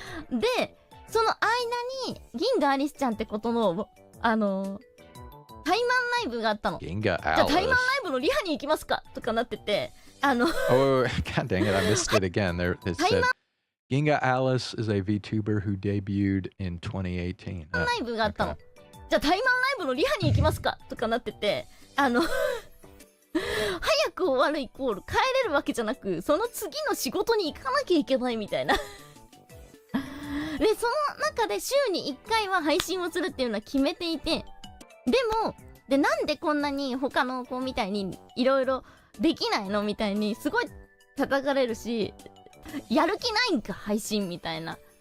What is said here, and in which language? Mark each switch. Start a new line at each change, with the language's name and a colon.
Japanese: で、その間に銀河アリスちゃんってことのタイマンライブがあったの。銀河じゃあタイマンライブのリハに行きますかとかなってて、
English: Oh, god dang it! I missed it again. There it said Ginga Alice is a VTuber who debuted in 2018.
Japanese: ライブがあったの。じゃあタイマンライブのリハに行きますかとかなってて、早く終わるイコール帰れるわけじゃなく、その次の仕事に行かなきゃいけないみたいな。で、その中で週に1回は配信をするっていうのは決めていて、でなんでこんなに他の子みたいにいろいろできないのみたいにすごい叩かれるし、やる気ないんか配信みたいな。